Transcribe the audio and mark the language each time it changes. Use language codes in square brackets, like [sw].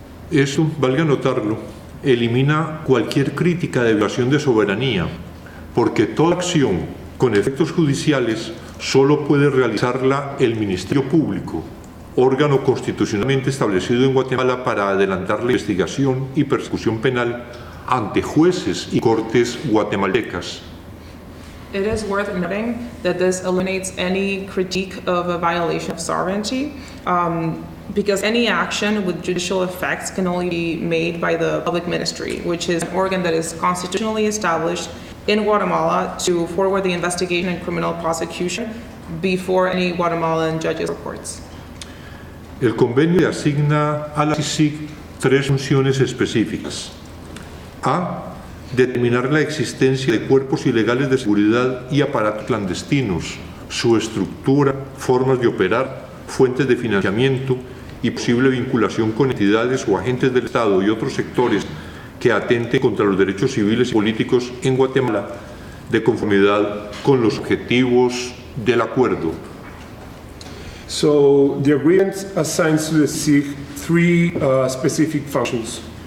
[es] Eso, valga notarlo, elimina cualquier crítica de violación de soberanía, porque toda acción con efectos judiciales solo puede realizarla el Ministerio Público, órgano constitucionalmente establecido en Guatemala para adelantar la investigación y persecución penal ante jueces y cortes guatemaltecas. [en] It is worth noting that this eliminates any critique of a violation of sovereignty, because any action with judicial effects can only be made by the public ministry, which is an organ that is constitutionally established in Guatemala to forward the investigation and criminal prosecution before any Guatemalan judges or courts. [es] El convenio le asigna a la CICIG 3 funciones específicas. A. Determinar la existencia de cuerpos ilegales de seguridad y aparatos clandestinos, su estructura, formas de operar, fuentes de financiamiento y posible vinculación con entidades o agentes del Estado y otros sectores que atenten contra los derechos civiles y políticos en Guatemala, de conformidad con los objetivos del acuerdo. [en] So the agreement assigns to the SIG 3 specific functions.